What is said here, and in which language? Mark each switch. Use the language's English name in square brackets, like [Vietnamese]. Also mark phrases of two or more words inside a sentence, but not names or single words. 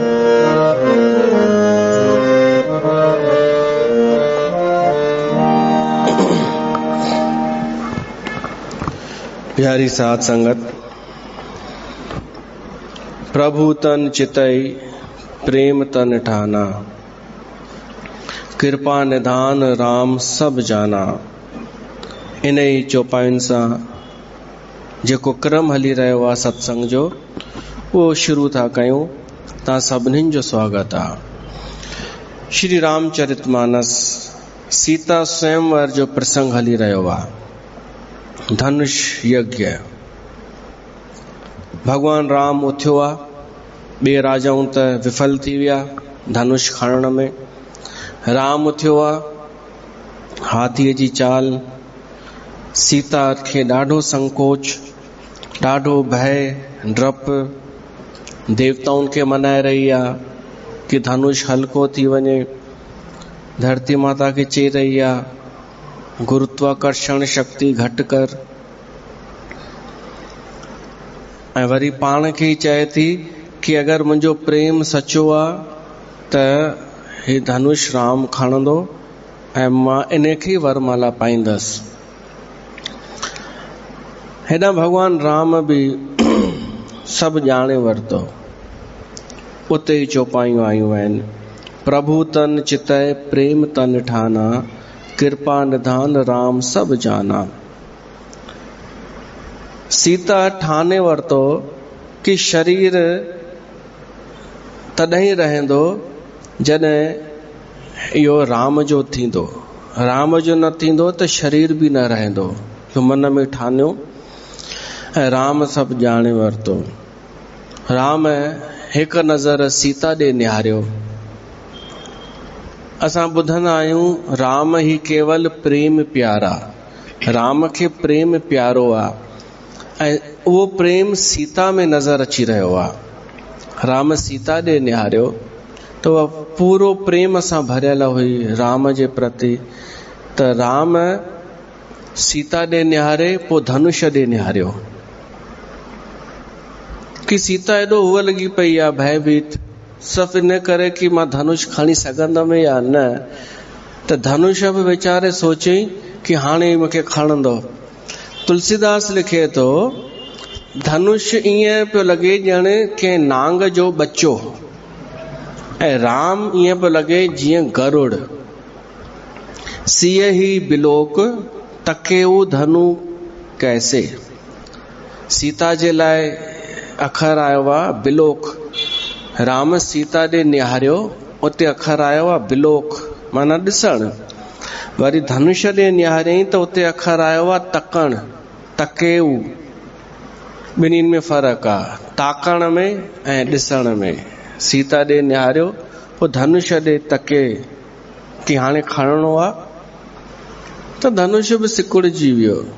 [Sindhi] प्यारी साध संगत, [Awadhi] प्रभु तन चितई प्रेम तन ठाना, कृपा निधान राम सब जाना। [Sindhi] इन ही चौपाइन सां जेको क्रम हली रहियो आहे सत्संग जो, वो शुरू था कयूं। तव्हां सभिनीनि जो स्वागत आहे। श्री रामचरितमानस सीता स्वयंवर जो प्रसंग हली रहियो आहे। धनुष यज्ञ। भगवान राम उथियो आहे, ॿिए राजाऊं त विफल थी विया धनुष खणण में। राम उथियो आहे, हाथीअ जी चाल। सीता खे ॾाढो संकोच, ॾाढो भय, डप देवताउनि खे मनाए रही आहे कि धनुष हल्को थी वञे। धरती माता खे चई रही आहे गुरुत्वाकर्षण शक्ति घटि कर। ऐं वरी पाण खे ई चए थी कि अगरि मुंहिंजो प्रेम सचो आहे त हे धनुष राम खणंदो ऐं मां इन खे वरमाला पाईंदसि। हेॾा भगवान राम बि सब जाने वरतो। उते ही चौपाइयूं आयूं आहिनि। [Awadhi] प्रभु तन चितय प्रेम तन ठाना, कृपा निधान राम सब जाना। [Sindhi] सीता ठाने वरतो कि शरीर तॾहिं रहंदो जॾहिं इहो राम जो थींदो। राम जो न थींदो त शरीर बि न रहंदो। जो मन में ठानियो ऐं राम सब ॼाणे वरितो। राम हिक नज़र सीता ॾे निहारियो। असां ॿुधंदा आहियूं [Awadhi] राम ही केवल प्रेम प्यारा। [Sindhi] राम खे प्रेम प्यारो आहे ऐं उहो प्रेम सीता में नज़र अची रहियो आहे। राम सीता ॾे निहारियो त उहा पूरो प्रेम सां भरियल हुई राम जे प्रति। त राम सीता ॾे निहारे, पोइ धनुष ॾे निहारियो कि सीता एॾो हुअ लॻी पई आहे भयभीत, सिर्फ़ु इन करे कि मां धनुष खणी सघंदमि या न। त धनुष बि वीचारे सोचई कि हाणे मूंखे खणंदो। तुलसीदास लिखे थो धनुष ईअं पियो लॻे ॼण कंहिं नांग जो बच्चो ऐं राम ईअं पियो लॻे जीअं गरुड़। [Awadhi] सिय ही बिलोक तकेऊ धनु कैसे। [Sindhi] सीता जे लाइ अखर आयो आहे बिलोक। राम सीता ॾे निहारियो, उते अखर आयो आहे बिलोक माना ॾिसण। वरी धनुष ॾे निहारियईं त उते अखर आयो आहे तकण, तकेऊ। ॿिन्हिनि में फ़र्क़ु आहे, ताकण में ऐं ॾिसण में। सीता ॾे निहारियो, पोइ धनुष ॾे तके कि हाणे खणणो आहे त धनुष बि सिकुड़जी वियो।